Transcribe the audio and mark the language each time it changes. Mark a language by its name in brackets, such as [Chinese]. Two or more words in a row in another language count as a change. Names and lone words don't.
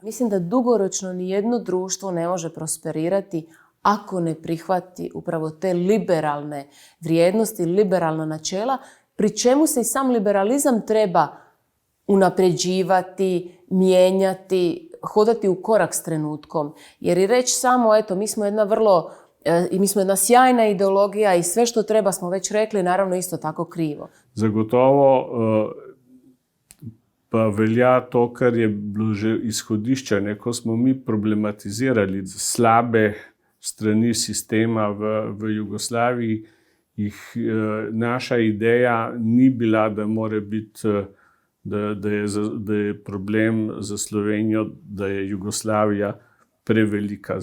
[Croatian] Mislim da dugoročno nijedno društvo ne može prosperirati ako ne prihvati upravo te liberalne vrijednosti, liberalna načela, pri čemu se i sam liberalizam treba unapređivati, mijenjati, hodati u korak s trenutkom. Jer i reći samo, eto, mi smo jedna sjajna ideologija i sve što treba smo već rekli, naravno isto tako krivo. [Slovenian] Zagotovo pa velja to, kar je bilo že izhodišče, ko smo mi problematizirali slabe strani sistema v Jugoslaviji, naša ideja ni bila, da mora biti, da je problem za Slovenijo, da je Jugoslavija prevelika.